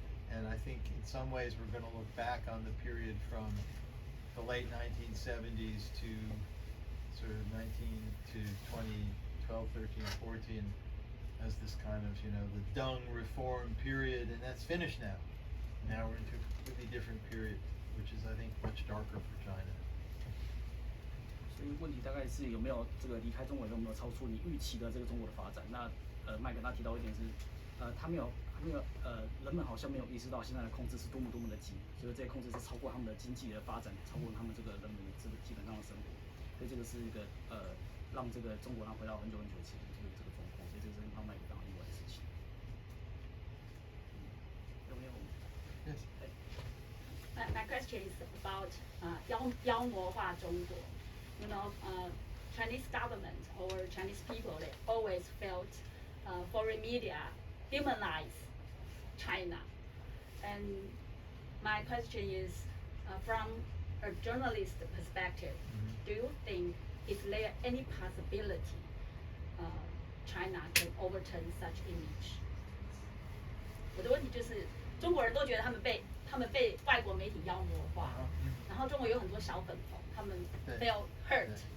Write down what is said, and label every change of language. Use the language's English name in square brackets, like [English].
[English] And I think in some ways we're going to look back on the period from the late 1970s to sort of 19 to 2012, 13, 14 as this kind of, you know, the Deng reform period, and that's finished now. Now we're into a completely different period, which is, I think, much darker for China. [Chinese] 所以问题大概是有没有这个离开中国有没有超出你预期的这个中国的发展？那麦克他提到一点是，他没有人们好像没有意识到现在的控制是多么的紧，所以这些控制是超过他们的经济的发展，超过他们这个人们的这个基本上的生活，所以这个是一个让这个中国回到很久前这个状况，所以这个是让麦克非常意外的事情。有没有？ [English] Yes. My question is about [Chinese] 妖魔化中国. [English] You know, Chinese government or Chinese people, they always felt foreign media demonize China. And my question is, from a journalist perspective, do you think is there any possibility China can overturn such image? [Chinese] 我的问题就是，中国人都觉得他们被外国媒体妖魔化，然后中国有很多小粉红，他们 [English] feel hurt.